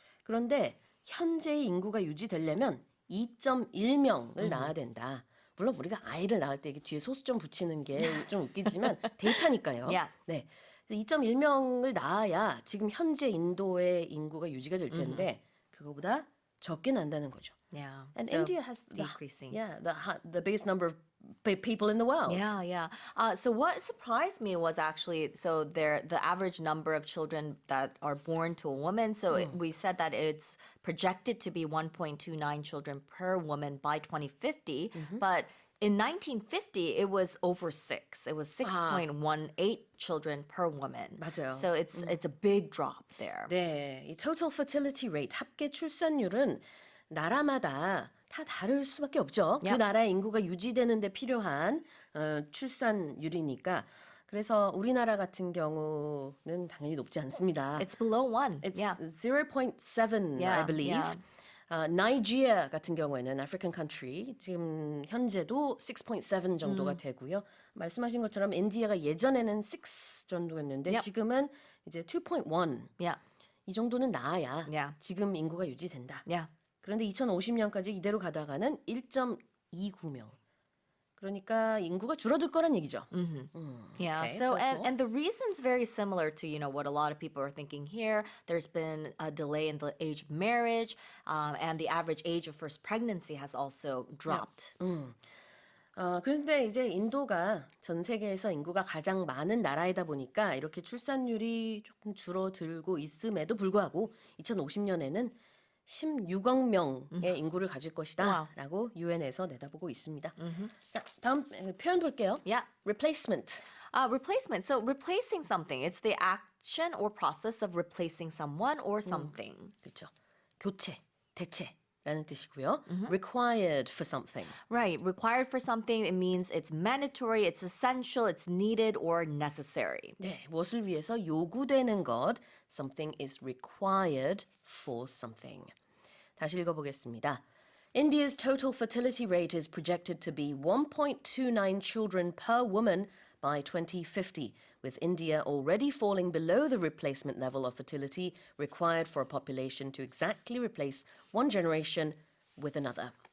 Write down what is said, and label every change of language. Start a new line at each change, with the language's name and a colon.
Korean: 그런데 현재의 인구가 유지되려면 2.1명을 낳아야 된다. 물론 우리가 아이를 낳을 때 이게 뒤에 소수 좀 붙이는 게 좀 웃기지만 데이터니까요.
English: Yeah.
Korean: 네. 2.1명을 낳아야 지금 현재 인도의 인구가 유지가 될 텐데 그거보다 적게 난다는 거죠.
English: Yeah. And So India has decreasing. the biggest number of people in the world. Yeah. So what surprised me was actually the average number of children that are born to a woman. So we said that it's projected to be 1.29 children per woman by 2050, but in 1950 it was over 6. It was 6.18 children per woman.
Korean: 맞아요.
English: So it's a big drop there.
Korean: 네, 이
English: total fertility rate
Korean: 합계 출산율은 나라마다 다 다를 수밖에 없죠. 그 나라의 인구가 유지되는 데 필요한 출산율이니까. 그래서 우리나라 같은 경우는 당연히 높지 않습니다.
English: It's below 1. It's Yeah. 0.7, I believe. Yeah.
Korean: 나이지리아 같은 경우에는
English: African country
Korean: 지금 현재도 6.7 정도가 되고요. 말씀하신 것처럼 인디아가 예전에는 6 정도였는데 지금은 이제 2.1.
English: Yeah.
Korean: 이 정도는 나아야
English: Yeah.
Korean: 지금 인구가 유지된다.
English: Yeah.
Korean: 그런데 2050년까지 이대로 가다가는 1.29명. 그러니까 인구가 줄어들 거란 얘기죠.
English: Yeah. Okay, So so it's and the reason's very similar to what a lot of people are thinking here. There's been a delay in the age of marriage, and the average age of first pregnancy has also dropped.
Korean: 그런데 이제 인도가 전 세계에서 인구가 가장 많은 나라이다 보니까 이렇게 출산율이 조금 줄어들고 있음에도 불구하고 2050년에는 16억 명의 인구를 가질 것이다라고 유엔에서 내다보고 있습니다. 자, 다음 표현 볼게요.
English: Yeah. replacement. Replacement. So replacing something. It's the action or process of replacing someone or something.
Korean: 그렇죠. 교체, 대체. 라는 뜻이고요.
English: required for something. Right. Required for something, it means it's mandatory, it's essential, it's needed or necessary.
Korean: 네, 무엇을 위해서 요구되는 것.
English: Something is required for something.
Korean: 다시 읽어보겠습니다.
English: India's total fertility rate is projected to be 1.29 children per woman by 2050, with India already falling below the replacement level of fertility required for a population to exactly replace one generation with another.